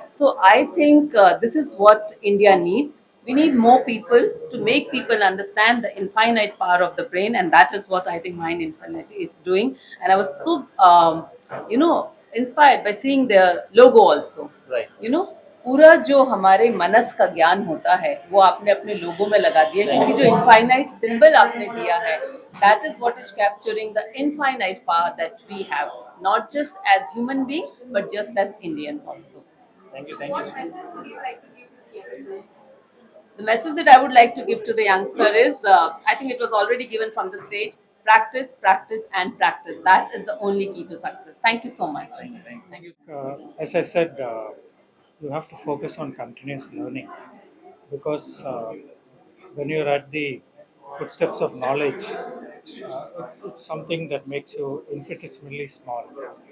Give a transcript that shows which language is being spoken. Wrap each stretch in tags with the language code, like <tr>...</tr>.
<en>So I think this is what India needs. We need more people to make people understand the infinite power of the brain, and that is what I think Mind Infinite is doing. And I was so, inspired by seeing their logo also. Right.</en> <hi>पूरा जो हमारे मनस का ज्ञान होता है वो आपने अपने लोगो में लगा दिया, क्योंकि जो इनफाइनाइट सिंबल आपने दिया है,</hi> <en>that is what is capturing the infinite power that we have, not just as human beings but just as Indians also. Thank you. Thank you. The message that I would like to give to the youngster is, I think it was already given from the stage: practice, practice, and practice. That is the only key to success. Thank you so much. Thank you. As I said, you have to focus on continuous learning because when you're at the footsteps of knowledge, it's something that makes you infinitesimally small.</en>